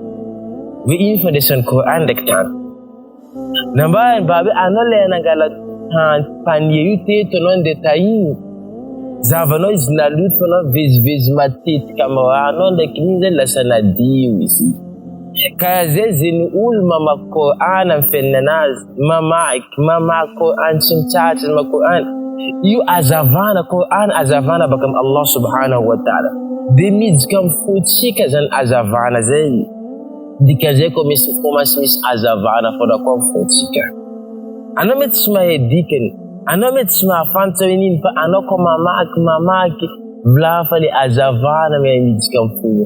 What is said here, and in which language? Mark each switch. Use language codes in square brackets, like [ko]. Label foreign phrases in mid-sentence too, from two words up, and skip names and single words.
[mg] Hoe ino fandraisan'ny Koran ndraiky tany? Nambarany baba, anao lay nangala panier io teto anao ndeha tahiny, zavanao izy naloto fa anao vezivezy matetika amin'ny rano ndraiky iny zay lasa nadio izy. Karaha zay ny olo mamaky Koran amin'ny fiainanazy, mamaky Koran tsy mitsahatra mamaky Koran. Io azavana Koran, azavana baka amin'ny [ar] الله سبحانه وتعالى. [mg] Dia midika amin'ny fotsika zany azavana zay. Dika zay ko misy azavana foana koa amin'ny fotsika. Anao mety tsy mahay dikany, anao mety tsy mahafantatra hoe nini, fa anao ko mamaky volaha fa le azavana midika amin'ny fono.